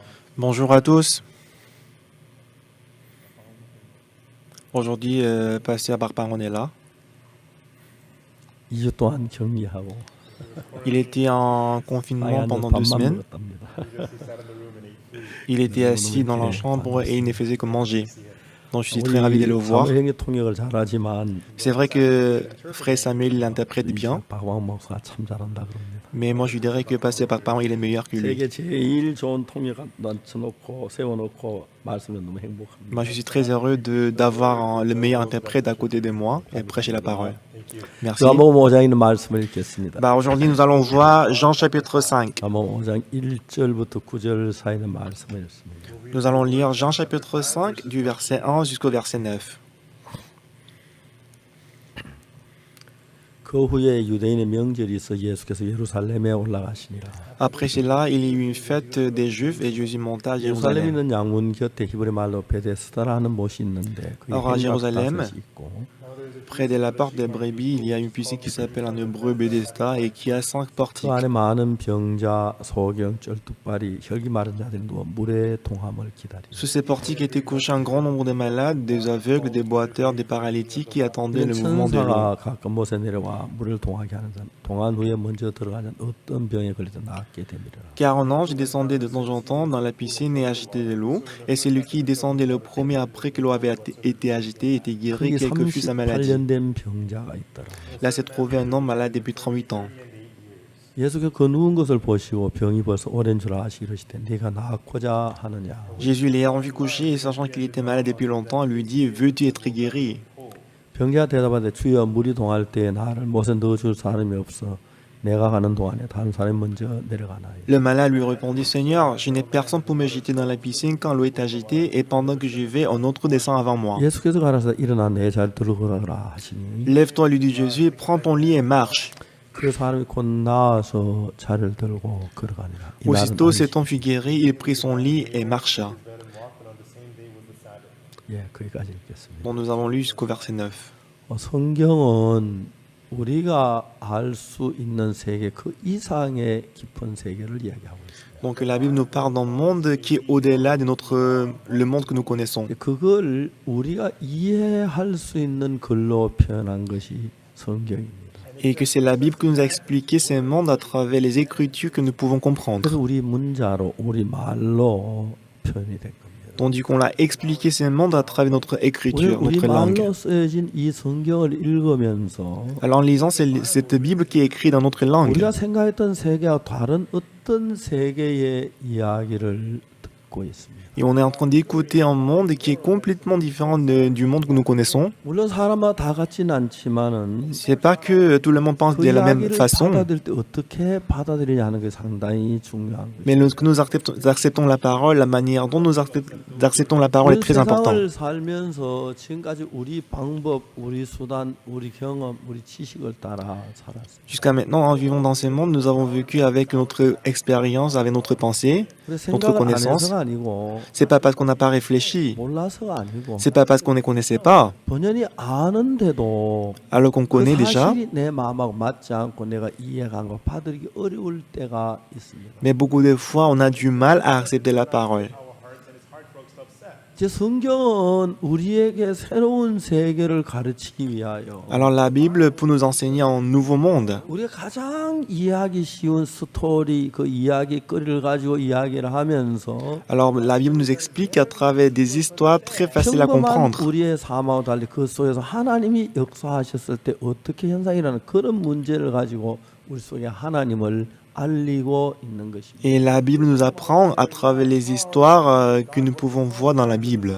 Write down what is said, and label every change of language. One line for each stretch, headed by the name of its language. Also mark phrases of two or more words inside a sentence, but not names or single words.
French: Bonjour à tous. Aujourd'hui, Pasteur Barbaron est là.
Korean: 2주 동안 격리하고
French: Il était en confinement
Korean: 빵에
French: pendant 2
Korean: 밥만
French: semaines.
Korean: 먹었답니다.
French: Il était assis dans la chambre et il ne faisait que manger. Donc je suis très ravi de le
Korean: 우리
French: voir.
Korean: 사무행위 통역을 잘하지만
French: C'est vrai que Frère Samuel l'interprète bien,
Korean: 박광 목사가 참 잘한다 그럽니다.
French: mais moi je dirais que Pasteur Barbaron il est meilleur que lui.
Korean: 세계 제일 좋은 통역 넣어놓고 세워놓고 말씀은 너무 행복합니다.
French: Moi je suis très heureux d'avoir le meilleur interprète à côté de moi et prêcher la parole. Merci.
Korean: 요한복음 5장에 있는 말씀을 읽겠습니다.
French: Aujourd'hui nous allons voir Jean chapitre 5.
Korean: 요한복음 5장 1절부터 9절 사이의 말씀을 읽습니다.
French: Nous allons lire Jean chapitre 5 du verset 1 jusqu'au verset 9.
Korean: 그 후에 유대인의 명절이 있어 예수께서 예루살렘에 올라가시니라.
French: Après cela, il y eut une fête des Juifs et Jésus monta à
Korean: 예루살렘에
French: Jérusalem.
Korean: 있는 양문 곁에 히브리 말로 베데스다라는 못이 있는데 그게
French: Or, à Jérusalem,
Korean: 행각다섯이 있고
French: près de la porte des brebis, il y a une piscine qui s'appelle en hébreu Bethesda et qui a 5
Korean: 그
French: portiques.
Korean: 안에 많은 병자, 소경, 쩔뚝발이, 혈기 마른 자들이 누워 물의 통함을 기다리고
French: Sous ces portiques étaient couchés un grand nombre de malades, des aveugles, des boiteurs, des paralytiques qui attendaient le mouvement de l'eau.
Korean: 천사가 가끔 못에 내려와 물을 통하게 하는 자는 통한 후에 먼저 들어가는 어떤 병에 걸리든 낫게 됩니다.
French: Car un ange descendait de temps en temps dans la piscine et agitait de l'eau, et celui qui descendait le premier après que l'eau avait été agitée était guéri,
Korean: 거기
French: quelle que fût sa maladie.
Korean: 38년 된 병자가 있더라.
French: Là s'est trouvé un homme malade depuis 38 ans.
Korean: 예수께서 그 누운 것을 보시고 병이 벌써 오랜 줄 아시고 이르시되 네가 낫고자 하느냐.
French: Jésus l'ayant vu coucher et sachant qu'il était malade depuis longtemps, lui dit, veux-tu être guéri?
Korean: 병자가 대답하되 주여 물이 동할 때에 나를 못에 넣어줄 사람이 없어 내가 가는 동안에 다른 사람이 먼저 내려가나이다.
French: Le malade lui répondit, Seigneur, je n'ai personne pour me jeter dans la piscine quand l'eau est agitée, et pendant que j'y vais, un autre descend avant moi.
Korean: 예수께서 가라사 일어나 내 자리 들어가라 하시니
French: Lève-toi, lui dit Jésus, prends ton lit et marche.
Korean: 그 사람이 곧 나와서 자리를 들고 걸어가니라. 이
French: Aussitôt,
Korean: 날은
French: cet homme fut guéri, il prit son lit et marcha.
Korean: 예, 거기까지 읽겠습니다.
French: Donc nous avons lu jusqu'au verset 9.
Korean: 성경은 우리가 알 수 있는 세계 그 이상의 깊은 세계를 이야기하고 있습니다.
French: Donc la Bible nous parle d'un monde qui est au-delà de le monde que nous connaissons.
Korean: 그걸 우리가 이해할 수 있는 글로 표현한 것이 성경입니다.
French: Et que c'est la Bible qui nous a expliqué ces mondes à travers les Écritures que nous pouvons comprendre.
Korean: 그래서 우리 문자로 우리 말로 표현이 된 겁니다.
French: Tandis qu'on l'a expliqué ces mondes à travers notre écriture,
Korean: 우리
French: notre langue.
Korean: 말로 쓰여진 이 성경을 읽으면서
French: Alors en lisant cette Bible qui est écrite dans notre langue,
Korean: 우리가 생각했던 세계와 다른 어떤 세계의 이야기를 듣고 있습니다.
French: et on est en train d'écouter un monde qui est complètement différent du monde que nous connaissons.
Korean: 물론 사람마다 다 같지는 않지만은
French: C'est pas que tout le monde pense
Korean: 그
French: de la même
Korean: 이야기를
French: façon,
Korean: 받아들일 때 어떻게 받아들이냐 하는 게 상당히 중요한 거죠.
French: mais que nous acceptons la parole, la manière dont nous acceptons la parole est très important.
Korean: 세상을 살면서 지금까지 우리 방법, 우리 수단, 우리 경험, 우리 지식을 따라 살았어요.
French: Jusqu'à maintenant, en vivant dans ce monde, nous avons vécu avec notre expérience, avec notre pensée,
Korean: 그래서
French: notre
Korean: 생각을 안
French: connaissance.
Korean: 해서가 아니고
French: C'est pas parce qu'on n'a pas réfléchi,
Korean: 몰라서가 아니고
French: c'est pas parce qu'on ne connaissait pas,
Korean: 본연이 아는데도
French: alors qu'on
Korean: 그
French: connaît déjà.
Korean: 사실이 내 마음하고 맞지 않고 내가 이해한 거 받아들이기 어려울 때가 있습니다.
French: Mais beaucoup de fois, on a du mal à accepter la parole.
Korean: 제 성경은 우리에게 새로운 세계를 가르치기 위하여
French: Alors la Bible, pour nous enseigner un nouveau monde,
Korean: 우리가 가장 이해하기 쉬운 스토리 그 이야기거리를 가지고 이야기를 하면서
French: alors la Bible nous explique à travers des histoires très faciles à
Korean: 평범한
French: comprendre.
Korean: 우리의 삶하고 달리 그 속에서 하나님이 역사하셨을 때 어떻게 현상이 일어나는 그런 문제를 가지고 우리 속에 하나님을 알리고 있는 것입니다.
French: Et la Bible nous apprend à travers les histoires que nous pouvons voir dans la Bible.